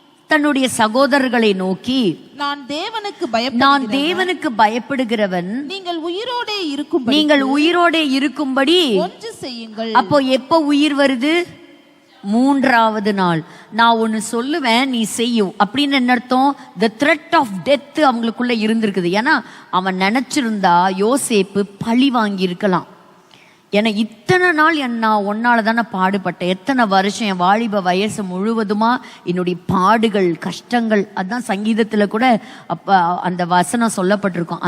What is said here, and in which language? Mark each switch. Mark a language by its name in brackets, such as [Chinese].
[Tamil] தன்னுடைய சகோதரர்களை நோக்கி, நான் தேவனுக்கு பயப்படுகிறவன், நீங்கள் உயிரோடே இருக்கும்படி ஒன்று செய்யுங்கள். அப்போ எப்போ உயிர் வருது? 3வது நாள். நான் ஒன்னு சொல்லுவேன், நீ செய்யும் அப்படின்னு என்ன அர்த்தம்? [English] the threat of death [Tamil] அவங்களுக்குள்ள இருந்திருக்குது. ஏன்னா அவன் நினைச்சிருந்தா யோசேப்பு பழி வாங்கி இருக்கலாம். ஏன்னா இத்தனை நாள் நான் ஒன்னால தானே பாடுபட்டேன், எத்தனை வருஷம் என் வாலிப வயசு முழுவதுமா என்னுடைய பாடுகள் கஷ்டங்கள். அதான் சங்கீதத்துல கூட அப்ப அந்த வசனம் சொல்லப்பட்டிருக்கும்.